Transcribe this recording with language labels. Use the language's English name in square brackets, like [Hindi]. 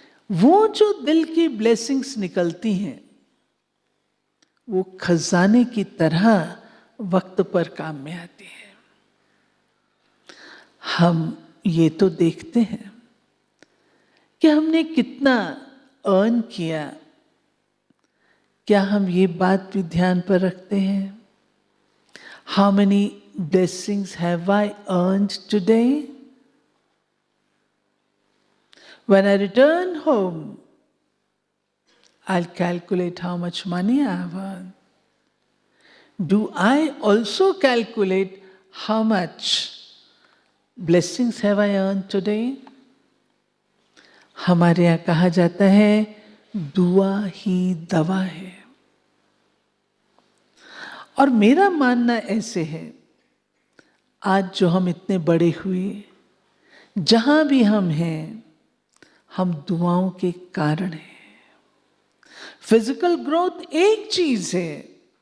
[Hindi] वो जो दिल की ब्लेसिंग्स निकलती हैं, वो खजाने की तरह वक्त पर काम में आती है। हम ये तो देखते हैं कि हमने कितना अर्न किया, क्या हम ये बात भी ध्यान पर रखते हैं? [English] How many blessings have I earned today? When I return home, I'll calculate how much money I have earned. Do I also calculate how much blessings have I earned today? [Hindi] हमारे यहाँ कहा जाता है, दुआ ही दवा है। और मेरा मानना ऐसे है, आज जो हम इतने बड़े हुए, जहां भी हम हैं, हम दुआओं के कारण हैं। फिजिकल ग्रोथ एक चीज है,